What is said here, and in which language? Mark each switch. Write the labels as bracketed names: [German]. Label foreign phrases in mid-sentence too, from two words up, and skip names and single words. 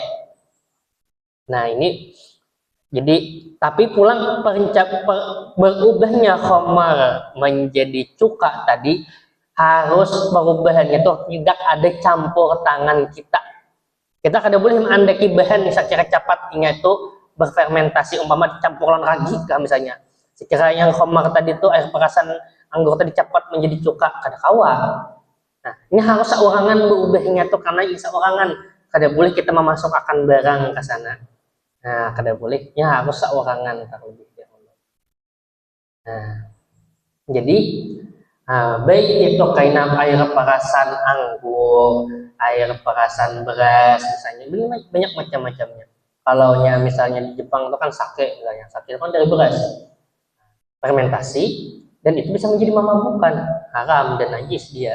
[Banjar] Nah, ini jadi tapi pulang berubahnya khamar menjadi cuka tadi harus perubahannya itu tidak ada campur tangan kita. Kita kada boleh mengandaki bahan secara cepat ingat itu berfermentasi umpama campuran ragi misalnya. Sekiranya yang khamar tadi itu air perasan anggur tadi cepat menjadi cuka kada kawa. Nah, ini harus seorangan berubahnya tuh karena ini seorangan kada boleh kita memasukkan barang ke sana. Nah, kada boleh, ya harus seorangan terlebih dahulu. Nah, jadi baik itu kainam air perasan anggur, air perasan beras misalnya, banyak macam-macamnya. Kalau misalnya di Jepang itu kan sake, misalnya sake itu kan dari beras, fermentasi, dan itu bisa menjadi mamabukan, haram dan najis dia.